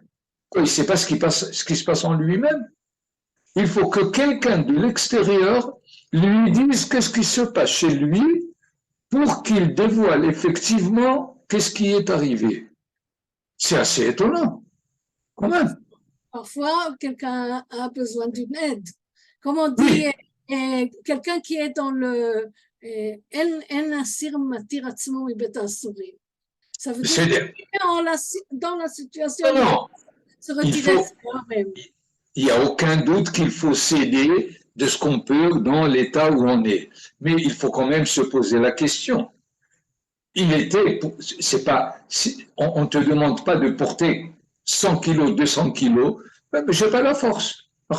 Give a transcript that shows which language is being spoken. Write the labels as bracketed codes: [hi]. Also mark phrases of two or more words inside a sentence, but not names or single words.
[fr] Il ne sait pas ce qui se passe en lui-même. Il faut que quelqu'un de l'extérieur lui dise qu'est-ce qui se passe chez lui pour qu'il dévoile effectivement qu'est-ce qui est arrivé. C'est assez étonnant, quand même. Parfois, quelqu'un a besoin d'une aide. Comme on dit, Oui, quelqu'un qui est dans le [he] אין אסיר מתיר עצמו מבית האסורים. [fr] Ça veut dire c'est dans la situation non, de non. se Il retirer faut, soi-même. il n'y a aucun doute qu'il faut s'aider de ce qu'on peut dans l'état où on est. Mais il faut quand même se poser la question. Il était, c'est pas, on ne te demande pas de porter 100 kilos, 200 kilos, mais je n'ai pas la force.